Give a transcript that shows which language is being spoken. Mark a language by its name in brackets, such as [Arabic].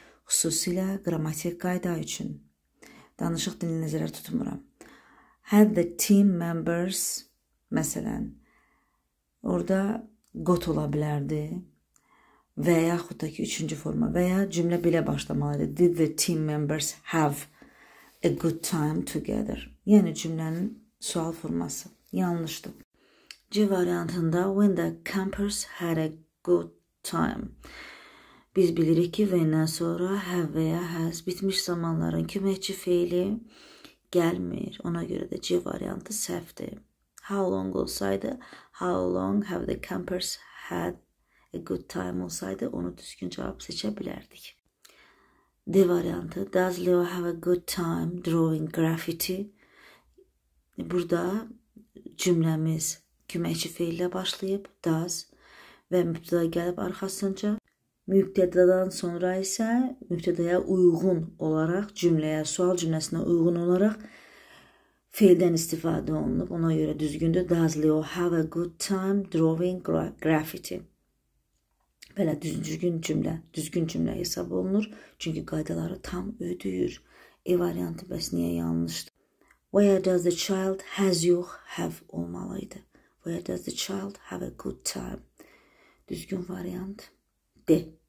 [Azerbaijani] Xüsusilə qrammatik qayda üçün. Danışıq dilini nəzərə tutmuram. [English] Had the team members, [Azerbaijani] məsələn, orada got ola bilərdi və yaxud da ki 3-cü forma və ya cümlə belə başlamalıdır. [English] Did the team members have a good time together? [Azerbaijani] Yəni cümlənin sual forması yanlışdır. C variantında [English] when the campers had a good time. [Azerbaijani] Biz bilirik ki, when'dən sonra have və ya has bitmiş zamanların köməkçi feili gəlmir. Ona görə də C variantı səhvdir. [English] How long [Azerbaijani] olsaydı, [English] how long have the campers had a good time [Azerbaijani] olsaydı onu düzgün cevap seçe bilərdik. D variantı. [English] Does Leo have a good time drawing graffiti? [Azerbaijani] Burada cümləmiz köməkçi feillə başlayıb. Does və mübtəda gəlib arxasınca. Mübtədadan sonra isə mübtədaya uyğun olaraq cümləyə, sual cümləsinə uyğun olaraq feildən istifadə olunub. Ona görə düzgündür. [English] Does Leo have a good time drawing graffiti? [Azerbaijani] Belə düzgün cümlə hesab olunur. Çünki qaydaları tam ödəyir. E variantı bəs niyə yanlışdır? [English] Where does the child has [Azerbaijani] yox, have olmalıydı. [English] Where does the child have a good time? [Azerbaijani] Düzgün variant D.